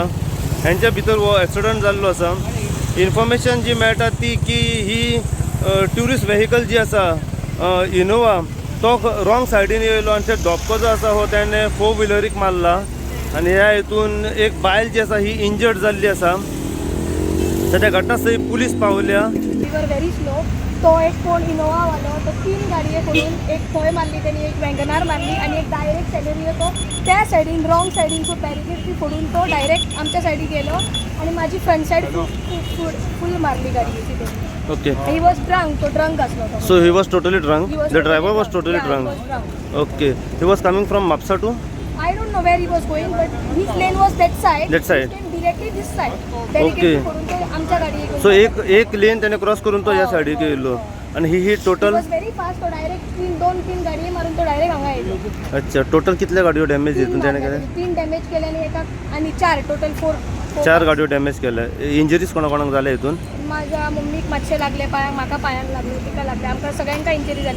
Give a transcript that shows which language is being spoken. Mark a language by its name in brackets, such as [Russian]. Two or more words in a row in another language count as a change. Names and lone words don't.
[Konkani] हेंच्या भितर हो एक्सिडंट जाल्लो आसा. इन्फॉर्मेशन जी मेळटा ती की ही [English] tourist vehicle [Konkani] जी आसा इनोवा तो रॉंग सायडीन येयलो आनी ते धोपको जो आसा हो त्याने फोर व्हिलरीक मारला आनी ह्या हितून एक बायल जी आसा ही इंजर्ड जाल्ली आसा. सद्या घटनास्थळी पुलीस पावल्या. [English] We were very slow. [Konkani] तो एक कोण इनोवा वालो तो 3 गाडये करून एक थंय मारली त्यांनी, एक वॅगनार मारली आणि एक डायरेक्ट सायडीन तो त्या सायडीन रॉंग सायडीन तो बॅरिकेड ती फोडून तो डायरेक्ट आमच्या सायडीक गेलो आणि माझी [English] front side [Konkani] फुल मारली गाडयेची त्यांनी. [English] Okay. He was drunk, [Konkani] तो ड्रंक असलो तो. [English] So he was totally drunk. The driver was totally Yeah, drunk. he was drunk. Okay. He was coming from Mapsa to I don't know where he was going, but his lane was that side. That side. He came directly this side. Okay. [Konkani] करून तो आमच्या गाडीक. So एक लेन त्याने क्रॉस करून तो या सायडीक येयलो आणि ही टोटल. [English] was very fast. [Konkani] तो डायरेक्ट 2-3 गाडये मारून तो डायरेक्ट हांगा येयलो. अच्छा. टोटल कितल्या गाडयो डॅमेज हितून त्याने केले? 3 डॅमेज केले आणि एका आणि 4 टोटल 4. 4 गाडयो डॅमेज केल्या. इंजरीज कोणाक झाल्या हितून? माझ्या मम्मीक मातशे लागले पांयाक, म्हाका पांयाक लागले, तिका लागले, आमकां सगळ्यांका इंजरी जाले.